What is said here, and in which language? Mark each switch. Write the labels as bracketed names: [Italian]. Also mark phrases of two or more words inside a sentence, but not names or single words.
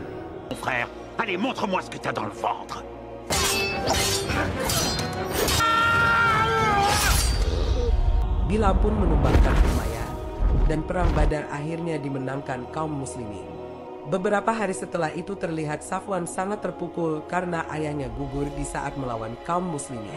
[French] Mon frère, allez, montre-moi ce que t'as dans le ventre. [Indonesian] Bilal pun menumbangkan Umayyah, dan perang Badar akhirnya dimenangkan kaum muslimin. Beberapa hari setelah itu terlihat Safwan sangat terpukul karena ayahnya gugur di saat melawan kaum muslimin.